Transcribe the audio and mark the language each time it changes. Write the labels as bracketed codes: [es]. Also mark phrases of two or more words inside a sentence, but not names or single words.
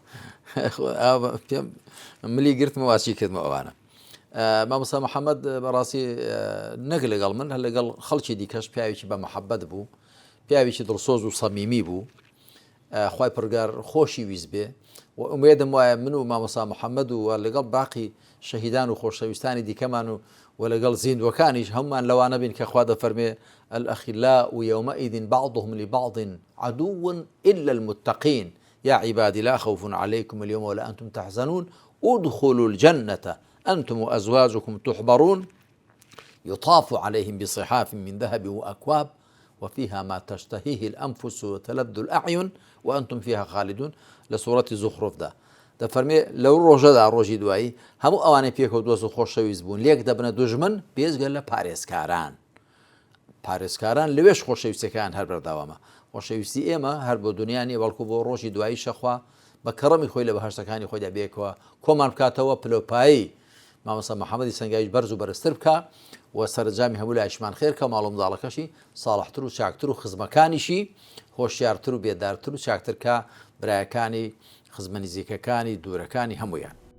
[ckb] پێم ملی گرتمە واچی کردمە ئەوانە مامۆستا محەممەد بەڕاستی نەک لەگەڵ من هەر لەگەڵ خەڵکی دیکەش پیاوێکی بە مەحەبەت بوو پیاوێکی دڵسۆز و سەمیمی بوو خوای پڕگار خۆشی ویست بێ و ئومێدم وایە من و مامۆستا محەممەد و لەگەڵ باقی شەهیدان و خۆشەویستانی دیکەمان و لەگەڵ زیندوەکانیش هەمومان لەوانە بین کە خوا دەفەرمێ [ar] الأخلاء يومئذ بعضهم لبعض عدو إلا المتقين يا عبادي لا خوف عليكم اليوم ولا أنتم تحزنون ادخلوا الجنة أنتم وأزواجكم تحبرون يطاف عليهم بصحاف من ذهب وأكواب وفيها ما تشتهيه الأنفس وتلذ الأعين وأنتم فيها خالدون [ckb] لسورة زخرف ده دەفەرمێ لەو ڕۆژەدا ڕۆژی دوایی هەموو ئەوانەی پێکەوت دۆست و خۆشەویست بوون لێک دەبنە دوژمن بێزگەل لە پارێزکاران لەوێش خۆشەویستەکان هەر بەرداوامە خۆشەویستی ئێمە هەر بۆ دنیانی بەڵکو بۆ ڕۆژی دوایی شەخوا بە کەڕەمی خۆی لە بەهەشتەکانی خۆیدا بێکەوە کۆمان بکاتەوە پلۆپایی مامۆستا محەممەدی سەنگاویش بەرز و بەرزتر بکە و سەرنجامی هەموو لایشمان خێرکە ماڵ و منداڵەکەشی ساڵحتر و چاکتر و خزمەکانیشی هۆشیارتر و بێدارتر و چاکترکە برایەکانی خزمە نزیکەکانی دوورەکانی هەمویان.